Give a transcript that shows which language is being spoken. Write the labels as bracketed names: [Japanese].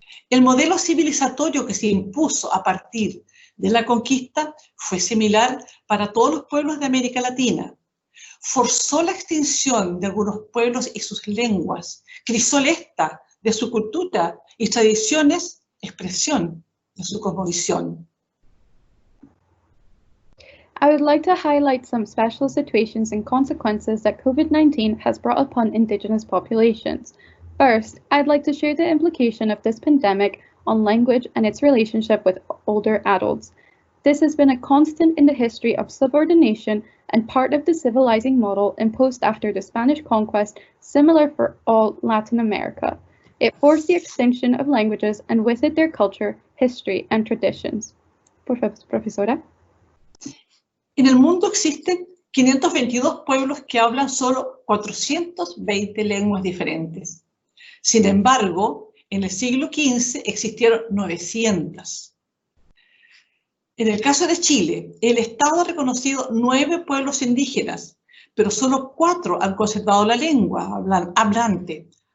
[Spanish] El modelo civilizatorio que se impuso a partir de la conquista fue similar para todos los pueblos de América Latina. Forzó la extinción de algunos pueblos y sus lenguas, crisolesta de su cultura y tradiciones, expresión de su cosmovisión. [English] I would like to highlight some special situations and consequences that COVID-19 has brought upon Indigenous populations. First, I'd like to share the implication of this pandemic on language and its relationship with older adults. This has been a constant in the history of subordination and part of the civilizing model imposed after the Spanish conquest, similar for all Latin America. It forced the extinction of languages and with it their culture, history, and traditions. [Spanish] Profesora. En el mundo existen 522 pueblos que hablan solo 420 lenguas diferentes. Sin embargo, en el siglo XV existieron 900. En el caso de Chile, el Estado ha reconocido 9 pueblos indígenas, pero solo 4 han conservado la lengua hablante.